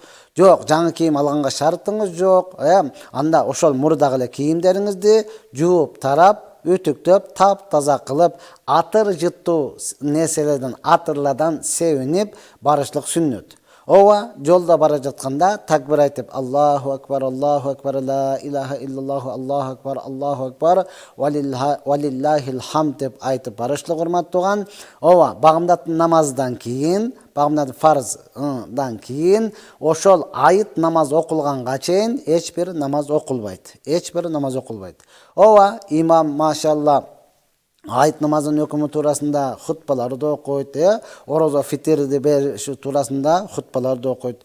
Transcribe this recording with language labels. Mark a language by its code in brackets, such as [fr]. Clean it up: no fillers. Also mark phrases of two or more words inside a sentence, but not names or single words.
[ky] Жок, жаңы кийим алганга шартыңыз жок. Анда ошол мурдагы эле кийимдериңизди жууп, тарап, үтүктөп, тап-таза кылып, атыр жыттуу нерселерден, атырлардан себинип барышлык сүннөт. Ооба, жолда бара жатканда такбир айтып, [ar] الله أكبر لا إله إلا الله الله أكبر ولله الحمد [ky] деп айтып барышлык, урматтуу туган. Ооба, багымдаттын намаздан кийин, багымдаттын фарздан кийин, ошол айт намаз окулганга чейин эч бир намаз окулбайт. Ооба, имам машалла айт намазын өкүмү туурасында хутбаларды окуйт, орозо фитирди бериш туурасында хутбаларды окуйт.